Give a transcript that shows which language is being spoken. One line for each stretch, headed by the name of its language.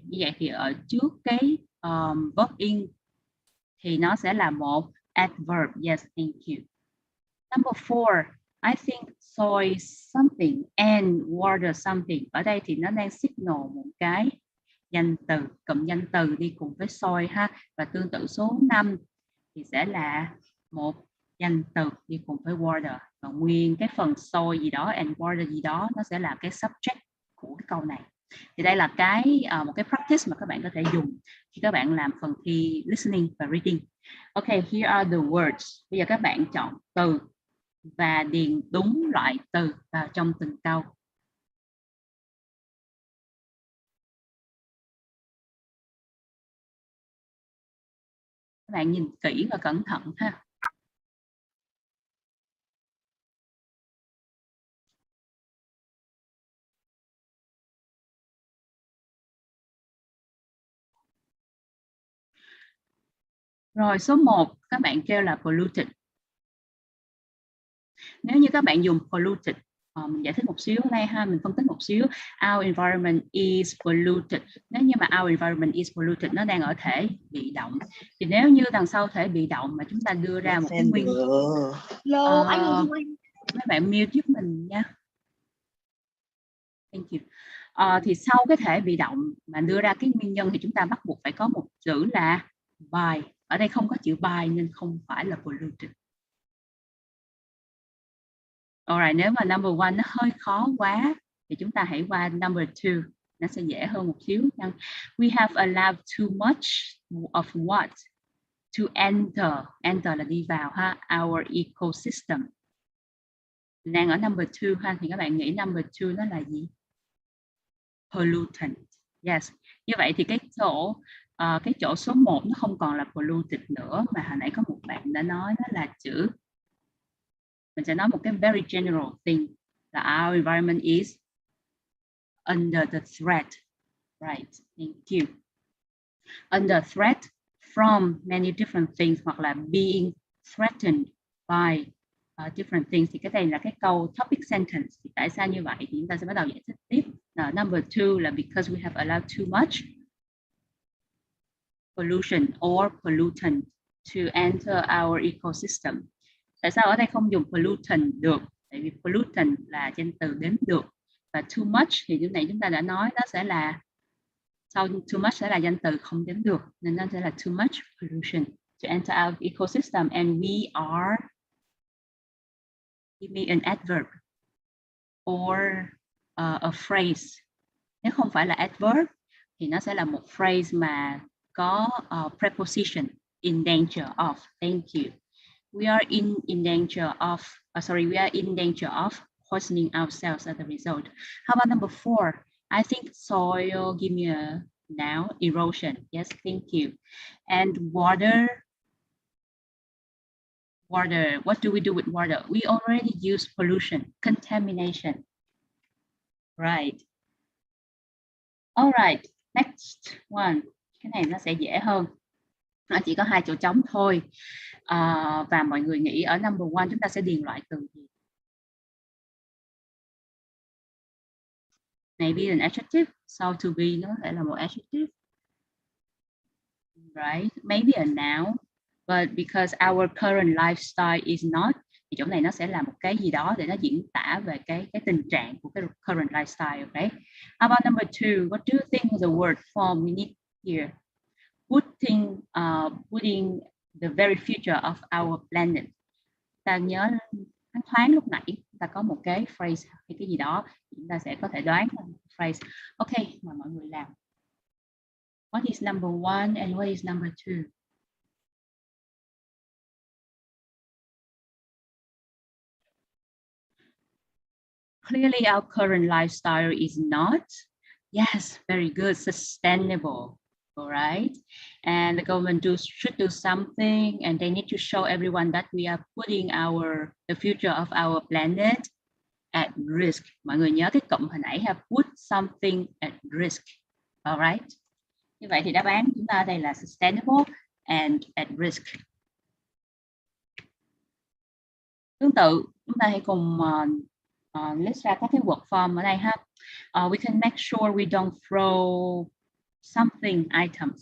Vietnamese: Như vậy thì ở trước cái verb in thì nó sẽ là một adverb.
English: Yes, thank you. Number 4, I think soy something and water something.
Vietnamese: Ở đây thì nó đang signal một cái danh từ, cụm danh từ đi cùng với soy ha. Và tương tự số 5 thì sẽ là một danh từ đi cùng với water. Và nguyên cái phần soy gì đó and water gì đó nó sẽ là cái subject của cái câu này. Thì đây là một cái practice mà các bạn có thể dùng khi các bạn làm phần thi listening và reading.
English: Okay, here are the words.
Vietnamese: Bây giờ các bạn chọn từ và điền đúng loại từ vào trong từng câu. Các bạn nhìn kỹ và cẩn thận ha. Rồi số 1 các bạn kêu là polluted. Nếu như các bạn dùng polluted, mình giải thích một xíu đây ha, mình phân tích một xíu.
English: Our environment is polluted.
Vietnamese: Nếu như mà
English: our environment is polluted
Vietnamese: nó đang ở thể bị động. Thì nếu như đằng sau thể bị động mà chúng ta đưa ra một cái nguyên mấy bạn mute giúp mình nha.
English: Thank you.
Vietnamese: Thì sau cái thể bị động mà đưa ra cái nguyên nhân thì chúng ta bắt buộc phải có một chữ là by. Ở đây không có chữ by nên không phải là polluted. Alright, nếu mà number 1 nó hơi khó quá thì chúng ta hãy qua number 2, nó sẽ dễ hơn một xíu.
English: We have allowed too much of what to enter.
Vietnamese: Enter là đi vào ha,
English: our ecosystem.
Vietnamese: Đang ở number 2 ha, thì các bạn nghĩ number 2 nó là gì? Pollutant. Yes. Như vậy thì cái chỗ số 1 nó không còn là polluted nữa, mà hồi nãy có một bạn đã nói đó là chữ, mình sẽ nói một cái
English: very general thing
Vietnamese: là
English: our environment is under the threat. Right, thank you. Under threat, from many different things
Vietnamese: hoặc là
English: being threatened by different things.
Vietnamese: Thì cái này là cái câu
English: topic sentence.
Vietnamese: Thì tại sao như vậy thì chúng ta sẽ bắt đầu giải thích tiếp.
English: Number 2 là because we have allowed too much pollution or pollutant to enter our ecosystem.
Vietnamese: Tại sao ở đây không dùng pollutant được? Tại vì pollutant là danh từ đếm được, và
English: too much thì lúc này chúng ta đã nói nó sẽ là sau too much sẽ là danh từ không đếm được, nên nó sẽ là too much pollution to enter our ecosystem, and we are, give me an adverb or a phrase.
Vietnamese: Nếu không phải là adverb thì nó sẽ là một phrase mà có preposition,
English: in danger of. Thank you. We are in danger of, we are in danger of poisoning ourselves as a result. How about number 4? I think soil, give me a noun, erosion. Yes, thank you. And water, what do we do with water? We already use pollution, contamination. Right. All right, next one.
Vietnamese: Cái này nó sẽ dễ hơn. Nó chỉ có 2 chỗ trống thôi. Và mọi người nghĩ ở number 1 chúng ta sẽ điền loại từ gì?
English: Maybe an adjective. So to be
Vietnamese: nó sẽ là một
English: adjective. Right? Maybe a noun. But because our current lifestyle is not,
Vietnamese: thì chỗ này nó sẽ là một cái gì đó để nó diễn tả về cái tình trạng của cái
English: current lifestyle. Okay. How about number 2? What do you think the word form we need here? Putting the very future of our planet.
Vietnamese: Ta nhớ thoáng lúc nãy ta có một cái phrase hay cái gì đó, chúng ta sẽ có thể đoán phrase. Ok, mà mọi người làm.
English: What is number 1 and what is number 2? Clearly our current lifestyle is not, yes, very good, sustainable. All right, and the government should do something, and they need to show everyone that we are putting the future of our planet at risk.
Vietnamese: Mọi người nhớ cái cụm hồi nãy ha,
English: put something at risk. All right.
Vietnamese: Như vậy thì đáp án chúng ta đây là
English: sustainable and at risk.
Vietnamese: Tương tự, chúng ta hãy cùng list ra các cái word form ở đây ha.
English: We can make sure we don't throw something items.